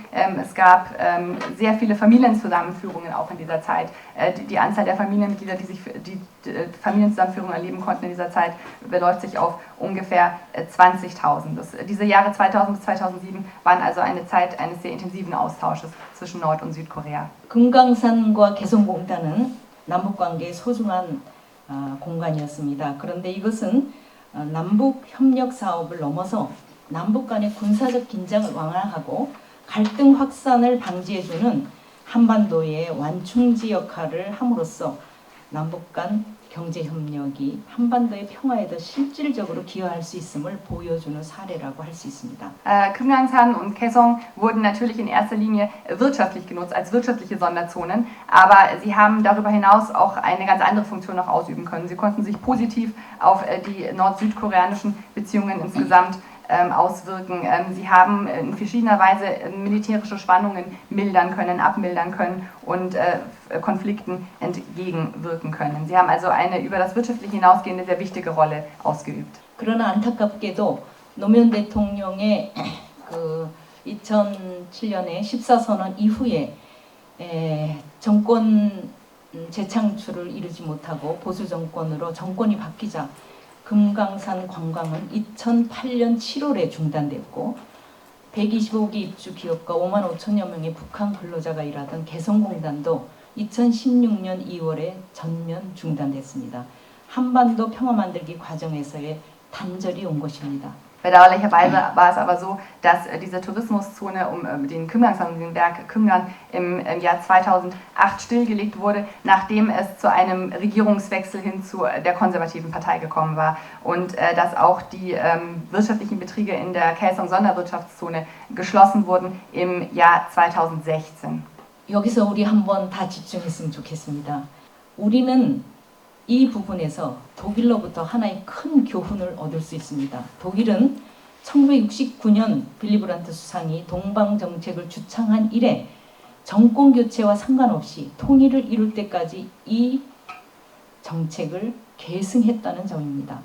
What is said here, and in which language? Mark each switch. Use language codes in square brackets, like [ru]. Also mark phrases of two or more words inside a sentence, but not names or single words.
[de] Es gab sehr viele Familienzusammenführungen auch in dieser Zeit. Die Anzahl der Familienmitglieder, die Familienzusammenführungen erleben konnten in dieser Zeit, beläuft sich auf ungefähr 20.000. Diese Jahre 2000 bis 2007 waren also eine Zeit eines sehr intensiven Austausches zwischen Nord- und Südkorea. [ko] 금강산과 개성공단은 남북관계의 소중한 공간이었습니다. 그런데 이것은 남북 협력 사업을 넘어서 남북 간의 군사적 긴장을 완화하고 갈등 확산을 방지해주는 한반도의 완충지 역할을 함으로써 남북 간 경제 협력이 한반도의 평화에 더 실질적으로 기여할 수 있음을 보여주는 사례라고 할 수 있습니다. [de] Kumgangsan und Kaesong wurden natürlich in erster Linie wirtschaftlich genutzt, als wirtschaftliche Sonderzonen, aber sie haben darüber hinaus auch eine ganz andere Funktion noch ausüben können. Sie konnten sich positiv auf die nord-südkoreanischen Beziehungen insgesamt auswirken. Sie haben in verschiedener Weise militärische Spannungen mildern können, abmildern können und Konflikten entgegenwirken können. Sie haben also eine über das Wirtschaftliche hinausgehende sehr wichtige Rolle ausgeübt. [ko] 그러나 안타깝게도 노무현 대통령의 그 2007년에 14선언 이후에 정권 재창출을 이루지 못하고 보수 정권으로 정권이 바뀌자 금강산 관광은 2008년 7월에 중단됐고 125개 입주 기업과 5만 5천여 명의 북한 근로자가 일하던 개성공단도 2016년 2월에 전면 중단됐습니다. 한반도 평화 만들기 과정에서의 단절이 온 것입니다. [de] Bedauerlicherweise war es aber so, dass diese Tourismuszone den Kümmernsand, den Berg Kümmern im Jahr 2008 stillgelegt wurde, nachdem es zu einem Regierungswechsel hin zu der konservativen Partei gekommen war und dass auch die wirtschaftlichen Betriebe in der Kaesong-Sonderwirtschaftszone geschlossen wurden im Jahr 2016. [ko] 여기서 우리 한번 다 집중했으면 좋겠습니다. 우리는 이 부분에서 독일로부터 하나의 큰 교훈을 얻을 수 있습니다. 독일은 1969년 빌리 브란트 수상이 동방 정책을 주창한 이래 정권 교체와 상관없이 통일을 이룰 때까지 이 정책을 계승했다는 점입니다.